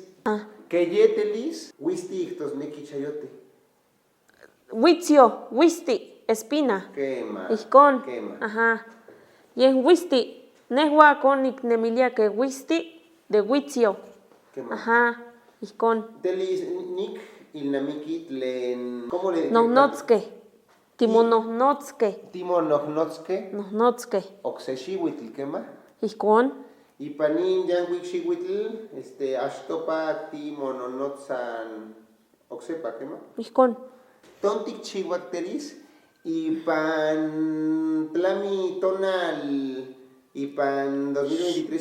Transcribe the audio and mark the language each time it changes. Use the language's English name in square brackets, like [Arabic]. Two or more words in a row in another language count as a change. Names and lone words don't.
[Eastern Huasteca Nahuatl] Que ye telis, wisti ixtosneki chayote. Witzio, wisti, espina. Quema. Ijkon. Quema. Ajá. [Spanish] Y en [Eastern Huasteca Nahuatl] wisti, nehua con nemilia que wisti de witzio. Quema. Ajá. Ijkon. Telis nik ilnamiki tlen. [Spanish] ¿Cómo le dices? [Eastern Huasteca Nahuatl] Nohnotske. Timonohnotske. Timonohnotske. Oxexihuitl, quema. Ijkon. Y panin yanguixihuitl, ashtopa timononotzan oxepa, quema. Ijkon. Tontic chihuacteris y pan tlami tonal y pan 2023